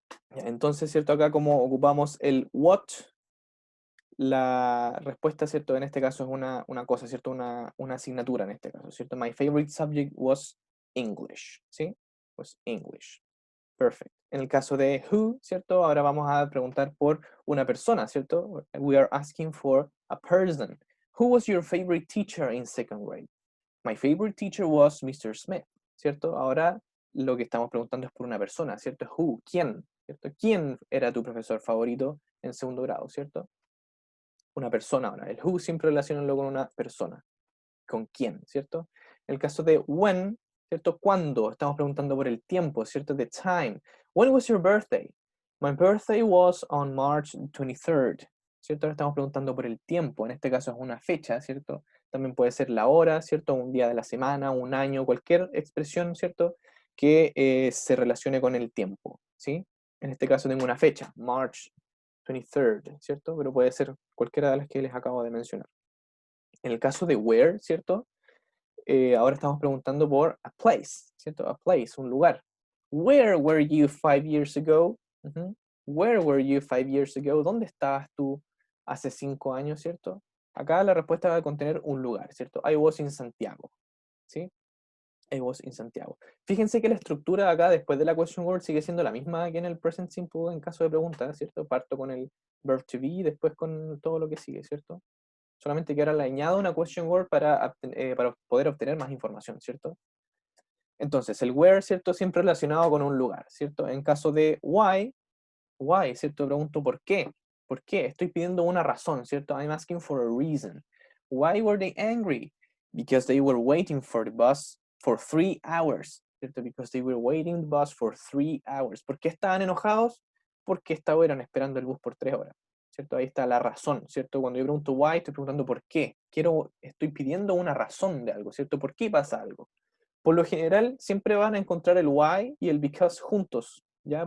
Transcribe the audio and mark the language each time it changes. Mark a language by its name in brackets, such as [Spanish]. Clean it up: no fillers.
[Spanish] Ya, entonces, ¿cierto? Acá como ocupamos el what, la respuesta, ¿cierto? En este caso es una cosa, ¿cierto? Una asignatura en este caso, ¿cierto? [English] My favorite subject was English, ¿sí? Was English. Perfect. [Spanish] En el caso de who, ¿cierto? Ahora vamos a preguntar por una persona, ¿cierto? [English] We are asking for a person. Who was your favorite teacher in second grade? My favorite teacher was Mr. [Spanish] Smith, ¿cierto? Ahora lo que estamos preguntando es por una persona, ¿cierto? Who, ¿quién? ¿Cierto? ¿Quién era tu profesor favorito en segundo grado, ¿cierto? Una persona ahora. El who siempre relacionarlo con una persona. ¿Con quién? ¿Cierto? En el caso de when, ¿cierto? ¿Cuándo? Estamos preguntando por el tiempo, ¿cierto? [English] The time. When was your birthday? My birthday was on March 23rd, [Spanish] ¿cierto? Ahora estamos preguntando por el tiempo. En este caso es una fecha, ¿cierto? También puede ser la hora, ¿cierto? Un día de la semana, un año, cualquier expresión, ¿cierto? Que se relacione con el tiempo, ¿sí? En este caso tengo una fecha, March 23rd, ¿cierto? Pero puede ser cualquiera de las que les acabo de mencionar. En el caso de where, ¿cierto? Ahora estamos preguntando por [English] a place, [Spanish] ¿cierto? [English] A place, [Spanish] un lugar. [English] Where were you 5 years ago? Ujú. Where were you 5 years ago? [Spanish] ¿Dónde estabas tú hace 5 años, ¿cierto? Acá la respuesta va a contener un lugar, ¿cierto? [English] I was in Santiago, ¿sí? I was in Santiago. [Spanish] Fíjense que la estructura acá, después de la question word, sigue siendo la misma que en el present simple en caso de pregunta, ¿cierto? Parto con el verb to be y después con todo lo que sigue, ¿cierto? Solamente que ahora le añado una question word para poder obtener más información, ¿cierto? Entonces, el where, ¿cierto? Siempre relacionado con un lugar, ¿cierto? En caso de why, ¿cierto? Pregunto ¿por qué? ¿Por qué? Estoy pidiendo una razón, ¿cierto? [English] I'm asking for a reason. Why were they angry? Because they were waiting for the bus for 3 hours, ¿cierto? Because they were waiting the bus for 3 hours. [Spanish] ¿Por qué estaban enojados? Porque estaban esperando el bus por 3 horas, ¿cierto? Ahí está la razón, ¿cierto? Cuando yo pregunto why, estoy preguntando por qué. Estoy pidiendo una razón de algo, ¿cierto? ¿Por qué pasa algo? Por lo general, siempre van a encontrar el why y el because juntos, ¿ya?